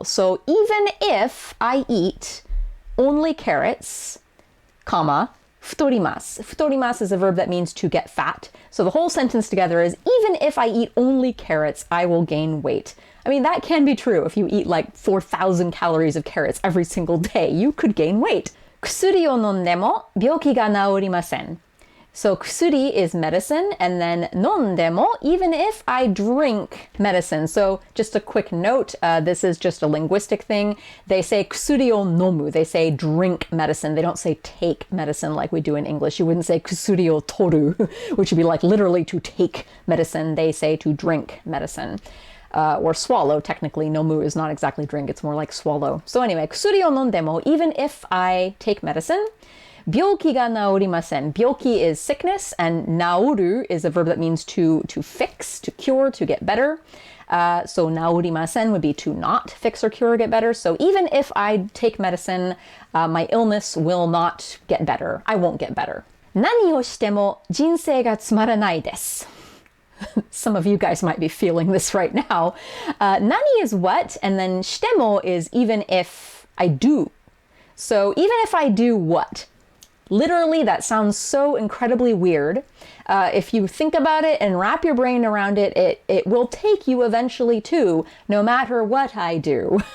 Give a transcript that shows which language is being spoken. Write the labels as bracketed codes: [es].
[en] So even if I eat only carrots, comma, futorimasu. Futorimasu is a verb that means to get fat. So the whole sentence together is, even if I eat only carrots, I will gain weight. I mean, that can be true. If you eat like 4,000 calories of carrots every single day, you could gain weight. [ja] 薬を飲んでも病気が治りません. [en] So 薬 is medicine, and then 飲んでも, even if I drink medicine. So just a quick note, this is just a linguistic thing. They say 薬を飲む. They say drink medicine. They don't say take medicine like we do in English. You wouldn't say [ja] 薬を取る, [en] which would be like literally to take medicine. They say to drink medicine. Or swallow, technically. Nomu is not exactly drink, it's more like swallow. So anyway, [ja] 薬を飲んでも, [en] even if I take medicine, [ja] 病気が治りません. [en] Byoki is sickness, and naoru is a verb that means to fix, to cure, to get better. So 治りません would be to not fix or cure or get better. So even if I take medicine, my illness will not get better. I won't get better. [ja] 何をしても人生がつまらないです. [en] Some of you guys might be feeling this right now. Nani is what, and then shitemo is even if I do. So even if I do what? Literally, that sounds so incredibly weird. If you think about it and wrap your brain around it, it will take you eventually to no matter what I do.